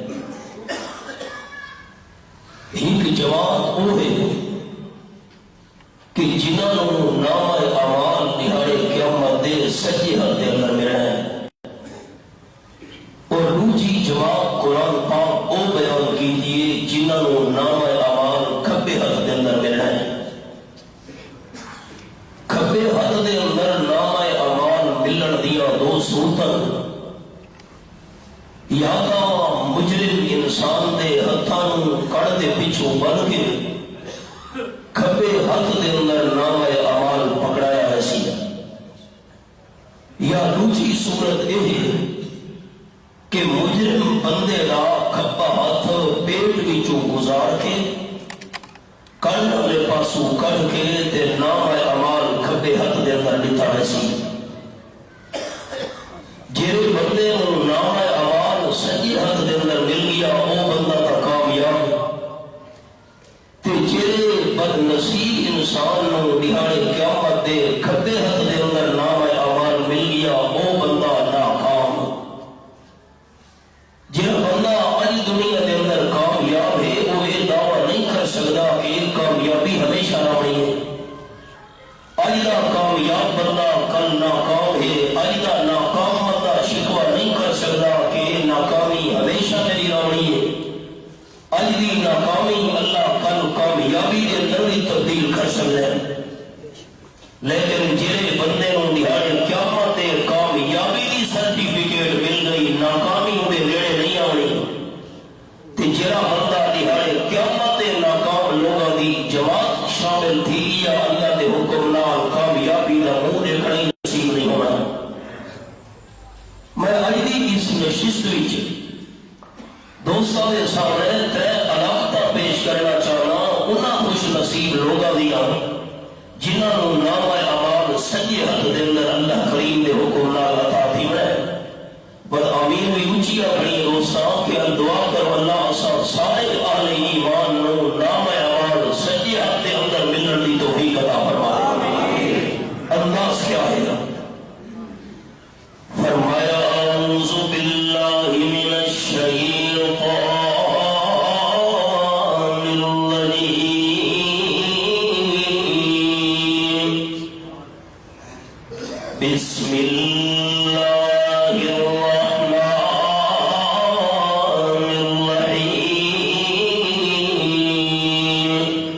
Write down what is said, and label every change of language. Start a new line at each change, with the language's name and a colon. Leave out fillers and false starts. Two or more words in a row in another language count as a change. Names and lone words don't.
Punjabi: ایک جماعت وہ ہے کہ جنہوں نام اعمال دہاڑے قیامت دے سجے ہاتھ کے اندر ملنا ہے، اور دوسری جماعت قرآن پاک وہ بیان کیجیے جنہوں نام اعمال کھبے ہاتھ کے اندر ملنا ہے. کھبے ہاتھ کے اندر نام اعمال ملن دیا دو صورتاں، یا تو مجرم انسان دے ہتھاں کڑ دے پچھوں بن کے کھبے ہاتھ دے اندر نام اعمال پکڑایا ہے سی، یا دوسری صورت یہ ہے کہ مجرم بندے دا کھبا ہاتھ پیٹ وچوں گزار کے کن والے پاسوں کٹ کے تے نام اعمال کھبے ہاتھ دے اندر لکھا ہے سی. جہے بندے نوں نام اعمال سجے ہاتھ دے اندر مل گیا وہ بندہ تا کامیاب، تے جہے بد نصیب انسان نوں دہاڑے قیامت دے کھبے ہاتھ دے اندر نام اعمال مل گیا وہ بندہ ناکام.
Urdu: جہاں بندہ اج دنیا کے اندر کامیاب ہے وہ یہ دعویٰ نہیں کر سکتا کہ یہ کامیابی ہمیشہ رہنی ہے. اج کا کامیاب بندہ کل ناکام ہے، اج کا ناکام بندہ شکوہ نہیں کر سکتا کہ یہ ناکامی ہمیشہ میری رہنی ہے. اج کی ناکامی اللہ کل کامیابی کے اندر بھی تبدیل کر سکتا ہے.
Punjabi: لیکن جہے بندے نوں دہاڑے قیامت تے کامیابی کی سرٹیفکیٹ مل گئی، ناکامی دے نیڑے نہیں آنی.
Urdu: تے جہاں بندہ دہاڑے قیامت تے ناکام لوگوں کی جماعت شامل تھی یا اللہ کے حکم نال کامیابی کا منہ دیکھنا ہی نصیب نہیں ہونا.
Punjabi: میں اج دی اس نشست وچ دوستاں دے سامنے تے علامتاں پیش کرنا چاہنا انہاں خوش نصیب لوگاں دیاں جنہاں نوں نامہ اعمال سجے ہاتھ دے اندر اللہ کریم دے حکم نال عطا تھی ہے. بل امین بھی اونچیاں کھڑی دوستاں کہ دعا کرو اللہ اساں سارے اہل ایمان نوں نامہ اعمال سجے ہاتھ دے اندر ملن دی توفیق عطا فرما دے.
Urdu: انداز کیا ہے؟ فرمایا
Arabic: اعوذ باللہ من الشیطان بسم اللہ الرحمن الرحیم.